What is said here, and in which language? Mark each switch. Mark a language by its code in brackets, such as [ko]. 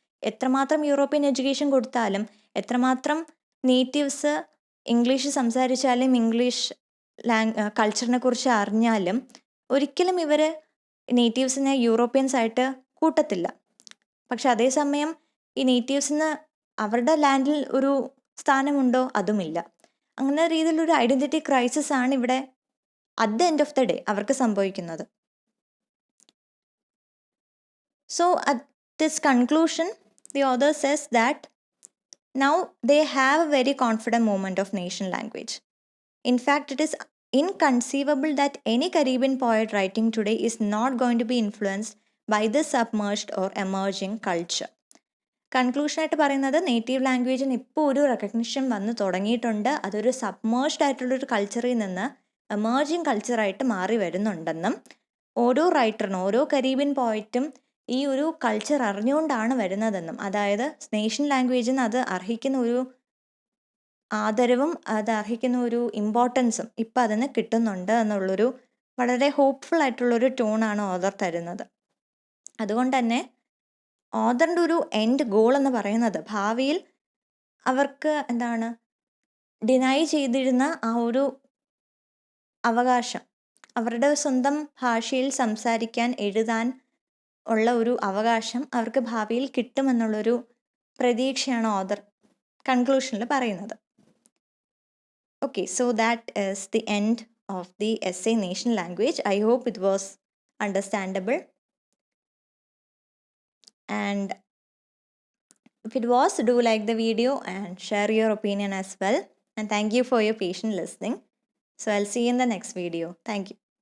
[ml] എത്രമാത്രം European education കൊടുത്താലും, എത്രമാത്രം നേറ്റീവ്സ് ഇംഗ്ലീഷ് സംസാരിച്ചാലും, ഇംഗ്ലീഷ് കൾച്ചറിനെ കുറിച്ച് അറിഞ്ഞാലും ഒരിക്കലും ഇവർ നേറ്റീവ്സിനെ യൂറോപ്യൻസ് ആയിട്ട് കൂട്ടത്തില്ല. പക്ഷെ അതേസമയം ഈ നേറ്റീവ്സിന് അവരുടെ ലാൻഡിൽ ഒരു സ്ഥാനമുണ്ടോ? അതുമില്ല. അങ്ങനെ രീതിയിലൊരു ഐഡൻറ്റിറ്റി ക്രൈസിസ് ആണ് ഇവിടെ [en] at the end of the day [ml] അവർക്ക് സംഭവിക്കുന്നത്. [en] So at this conclusion the author says that now they have a very confident moment of nation language. In fact, it is inconceivable that any Caribbean poet writing today is not going to be influenced by this submerged or emerging culture. [ml] കൺക്ലൂഷനായിട്ട് പറയുന്നത്, native ലാംഗ്വേജിന് ഇപ്പോൾ ഒരു recognition വന്ന് തുടങ്ങിയിട്ടുണ്ട്. അതൊരു submerged ആയിട്ടുള്ളൊരു കൾച്ചറിൽ നിന്ന് emerging കൾച്ചറായിട്ട് മാറി വരുന്നുണ്ടെന്നും, ഓരോ റൈറ്ററിനും ഓരോ കരീബിയൻ പോയറ്റും ഈ ഒരു കൾച്ചർ അറിഞ്ഞുകൊണ്ടാണ് വരുന്നതെന്നും, അതായത് നേഷൻ ലാംഗ്വേജിന് അത് അർഹിക്കുന്ന ഒരു ആദരവും അത് അർഹിക്കുന്ന ഒരു ഇമ്പോർട്ടൻസും ഇപ്പം അതിന് കിട്ടുന്നുണ്ട് എന്നുള്ളൊരു വളരെ ഹോപ്പ്ഫുൾ ആയിട്ടുള്ളൊരു ടോണാണ് ഓതർ തരുന്നത്. അതുകൊണ്ട് തന്നെ ഓതറിൻ്റെ ഒരു എൻഡ് ഗോൾ എന്ന് പറയുന്നത് ഭാവിയിൽ അവർക്ക് ഡിനൈ ചെയ്തിരുന്ന ആ ഒരു അവകാശം, അവരുടെ സ്വന്തം ഭാഷയിൽ സംസാരിക്കാൻ, എഴുതാൻ ഉള്ള ഒരു അവകാശം അവർക്ക് ഭാവിയിൽ കിട്ടുമെന്നുള്ളൊരു പ്രതീക്ഷയാണ് ഓതർ കൺക്ലൂഷനിൽ പറയുന്നത്. [en] Okay, so that is the end of the essay Nation Language. I hope it was understandable. And if it was, do like the video and share your opinion as well. And thank you for your patient listening. So I'll see you in the next video. Thank you.